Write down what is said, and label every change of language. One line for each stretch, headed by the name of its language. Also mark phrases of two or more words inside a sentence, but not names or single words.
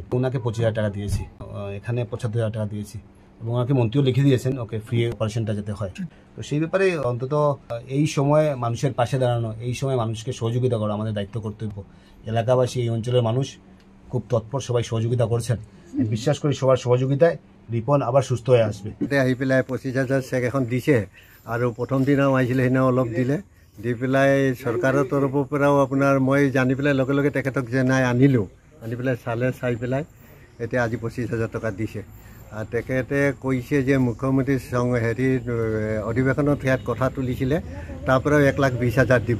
Bangla: ওনাকে 25,000 টাকা দিয়েছি, এখানে 75,000 টাকা দিয়েছি, এবং ওনাকে মন্ত্রীও লিখে দিয়েছেন ওকে
English: free operationটা
Bangla: যেতে হয়। তো সেই ব্যাপারে অন্তত এই সময় মানুষের পাশে দাঁড়ানো, এই সময় মানুষকে সহযোগিতা করা আমাদের দায়িত্ব কর্তব্য। এলাকাবাসী, এই অঞ্চলের মানুষ খুব তৎপর, সবাই সহযোগিতা করছেন। বিশ্বাস করি সবার সহযোগিতায় রিপন আবার সুস্থ হয়ে আসবে।
Assamese: আহি পেলাই 25,000 চেক এখন দিছে, আৰু প্ৰথম দিনাও আহিছিলে, সেইদিনাও অলপ দিলে, দি পেলাই চৰকাৰৰ তৰফৰ পৰাও আপোনাৰ মই জানি পেলাই লগে লগে তেখেতক জনাই আনিলোঁ, আনি পেলাই চাই পেলাই এতিয়া আজি 25,000 টকা দিছে। আৰু তেখেতে কৈছে যে মুখ্যমন্ত্ৰী অধিৱেশনত ইয়াত কথা তুলিছিলে, তাৰ পৰাও 1,20,000 দিব।